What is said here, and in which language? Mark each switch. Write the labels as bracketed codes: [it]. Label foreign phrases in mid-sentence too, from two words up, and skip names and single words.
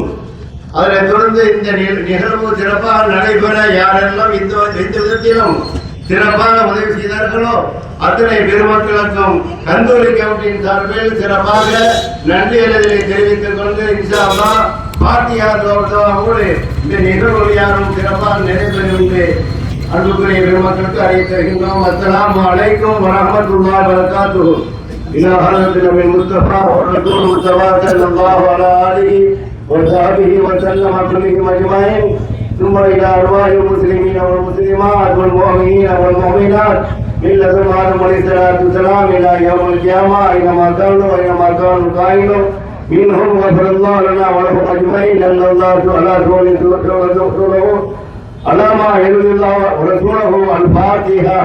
[ta] அதனைத் தொடர்ந்து இந்த நிகழ்வு சிறப்பாக நடைபெற யாரெல்லாம் இந்த விதத்திலும் சிறப்பாக உதவி செய்தார்களோ அத்தனை பெருமக்களுக்கும் கந்தூரி கமிட்டியின் சார்பில் சிறப்பாக நன்றி எழுதலை தெரிவித்துக் கொண்டு [ar] إن شاء الله [ta] பாத்தியா தோடு இந்த நிகழ்வு யாரும் சிறப்பாக நிறைவேறும் என்று அன்புக்குரிய பெருமக்களுக்கு அறிவித்திருக்கின்றோம். [ar] السلام عليكم ورحمة الله وبركاته. إلى حضرة نبي مصطفى رسول مصطفى صلى الله عليه وصحبه وسلم كلهم اجمعين ثم الى ارواح المسلمين والمسلمات والمؤمنين والمؤمنات من لدن آدم عليه الصلاه والسلام الى يوم القيامه اينما كانوا واينما كانوا قائلون منهم غفر الله لنا ولهم اجمعين ان الله على رسوله على ما يرضي الله ورسوله الفاتحه.